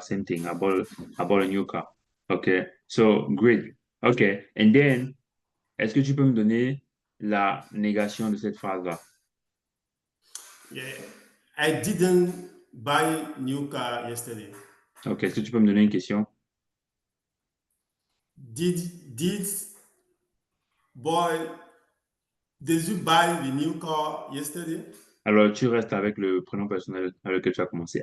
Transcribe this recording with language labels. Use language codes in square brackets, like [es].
[en] Same thing. I bought a new car. Okay. So great. Okay. [fr] And then, est-ce que tu peux me donner la négation de cette phrase-là? [en] Yeah. I didn't buy new car yesterday. Ok. [fr] Est-ce que tu peux me donner une question? [en] Did boy did you buy the new car yesterday? [fr] Alors, tu restes avec le prénom personnel avec lequel tu as commencé.